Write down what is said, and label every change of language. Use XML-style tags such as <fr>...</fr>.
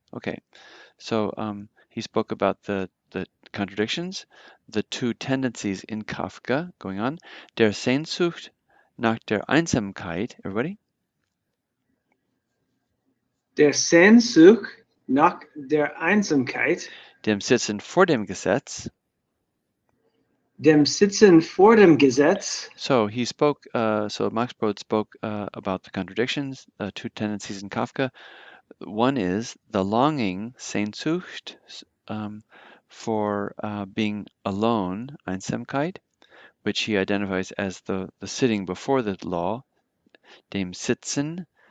<en>Okay, so he spoke about the contradictions, the two tendencies in Kafka going on.</en> <de>Der Sehnsucht nach der Einsamkeit,</de> <en>everybody?</en> <de>Der Sehnsucht nach der Einsamkeit. Dem Sitzen vor dem Gesetz. Dem Sitzen vor dem Gesetz.</de> <en>So he spoke, so Max Brod spoke about the contradictions, two tendencies in Kafka. One is the longing, Sehnsucht, for being alone, Einsamkeit, which he identifies as the sitting before the law, dem Sitzen.</en>